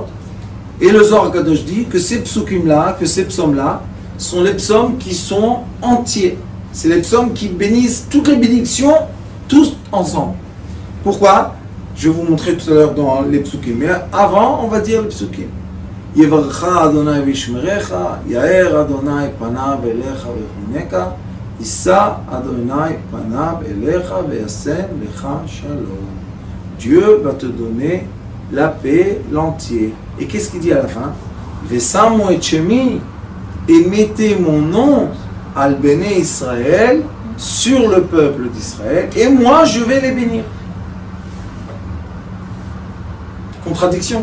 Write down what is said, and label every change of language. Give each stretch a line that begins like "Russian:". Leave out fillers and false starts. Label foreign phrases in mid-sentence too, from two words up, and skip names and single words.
French: Et le Zohar Kadosh dit que ces psukim-là, que ces psaumes-là, sont les psaumes qui sont entiers. C'est les psaumes qui bénissent toutes les bénédictions, tous ensemble. Pourquoi? Je vais vous montrer tout à l'heure dans les psukim. Mais avant, on va dire les psukim.
Hebrew: יברכך ה' וישמרך יאר ה' פניו אליך ויחנך ישא ה' פניו אליך וישם לך שלום.
French: Dieu va te donner la paix, l'entier. Et qu'est-ce qu'il dit à la fin?
Hebrew: ושמו את שמי,
French: et mettez mon nom
Hebrew: על בני ישראל
French: sur le peuple d'Israël, et moi je vais les bénir. Contradiction.